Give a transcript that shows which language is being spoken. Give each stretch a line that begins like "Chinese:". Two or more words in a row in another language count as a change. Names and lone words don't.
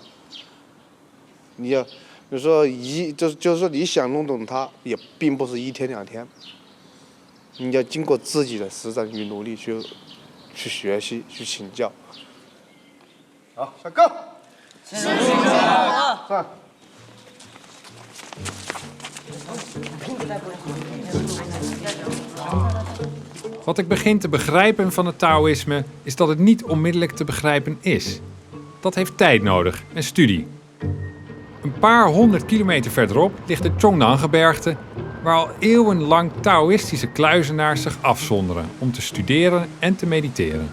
Chinese: 你说就是说你想弄懂它，也并不是一天两天。你要经过自己的实战与努力去学习去请教。好，下课。上。
Dutch: Wat ik begin te begrijpen van het Taoïsme is dat het niet onmiddellijk te begrijpen is. Dat heeft tijd nodig en studie. Een paar 100 kilometer verderop ligt de Chongnan-gebergte, waar al eeuwenlang Taoïstische kluizenaars zich afzonderen om te studeren en te mediteren.